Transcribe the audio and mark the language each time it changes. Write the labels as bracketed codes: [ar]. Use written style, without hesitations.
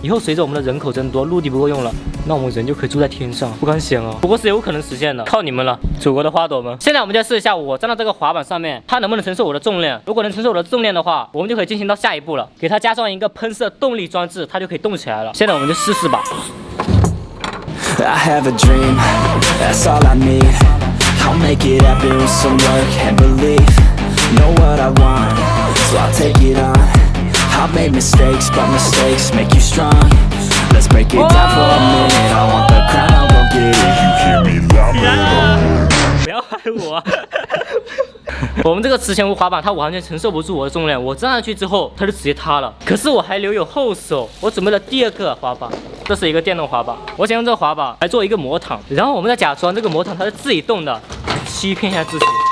[zh] 以后随着我们的人口增多，陆地不够用了，那我们人就可以住在天上，不敢想啊！不过是有可能实现的，靠你们了，祖国的花朵们！现在我们就试一下，我站到这个滑板上面，它能不能承受我的重量？如果能承受我的重量的话，我们就可以进行到下一步了，给它加上一个喷射动力装置，它就可以动起来了。现在我们就试试吧。 [en] I have a dream, that's all I need. I'll make it happen with some work and belief. Know what I want, so I'll take it on. I've made mistakes, but mistakes make you strong. Let's break it down for a minute. I want the crown, I'll go get it. You hear me loud. [zh] 不要害我。我们这个磁悬浮滑板它完全承受不住我的重量，我站上去之后它就直接塌了。可是我还留有后手，我准备了第2个滑板，这是一个电动滑板。我想用这个滑板来做一个魔毯，然后我们再假装这个魔毯它是自己动的，欺骗一下自己。